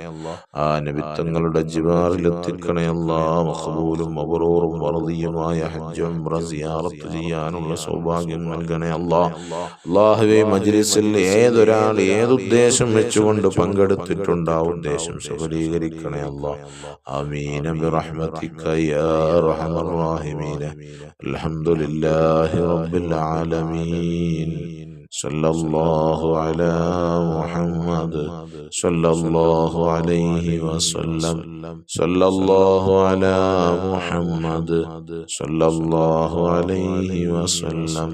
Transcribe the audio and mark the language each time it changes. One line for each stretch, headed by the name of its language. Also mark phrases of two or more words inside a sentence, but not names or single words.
Malayalam: ആ നബിത്തങ്ങളുടെ ജിവാറിലെത്തിക്കണേ അല്ലാഹ്. മഖബൂലും മബ്റൂറും മർദിയുമായ ഹജ്ജ് ഉംറ സിയാറത്ത് ചെയ്യാനുള്ള സൗഭാഗ്യം നൽകണേ അല്ലാഹ്. അല്ലാഹുവേ, മജ്ലിസിൽ ഏതൊരാൾ ഏതുദ്ദേശം വെച്ചുകൊണ്ട് പങ്കെടുത്തിട്ടുണ്ട്, ആ ഉദ്ദേശം സഫലീകരിക്കണേ അല്ലാഹ്.
Arabic: آمين برحمتك يا أرحم الراحمين. الحمد لله رب العالمين. صلى الله على محمد صلى الله عليه وسلم. صلى الله على محمد صلى الله عليه وسلم.